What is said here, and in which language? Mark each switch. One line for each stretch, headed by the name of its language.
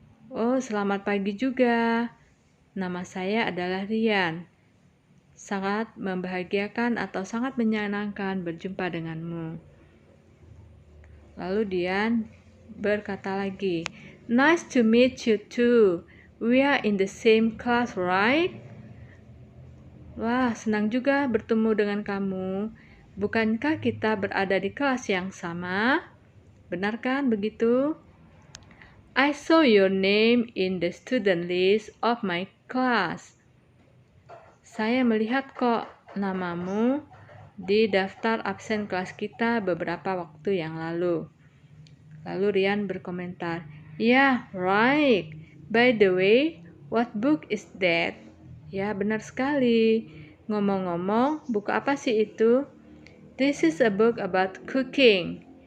Indonesian: Oh, selamat pagi juga. Nama saya adalah Rian. Sangat membahagiakan atau sangat menyenangkan berjumpa denganmu. Lalu Dian berkata lagi,
English: nice to meet you too. We are in the same class, right?
Indonesian: Wah, senang juga bertemu dengan kamu. Bukankah kita berada di kelas yang sama? Benar kan begitu?
English: I saw your name in the student list of my class.
Indonesian: Saya melihat kok namamu di daftar absen kelas kita beberapa waktu yang lalu. Lalu Rian berkomentar,
English: yeah, right. By the way, what book is that?
Indonesian: Ya, benar sekali. Ngomong-ngomong, buku apa sih itu?
English: This is a book about cooking.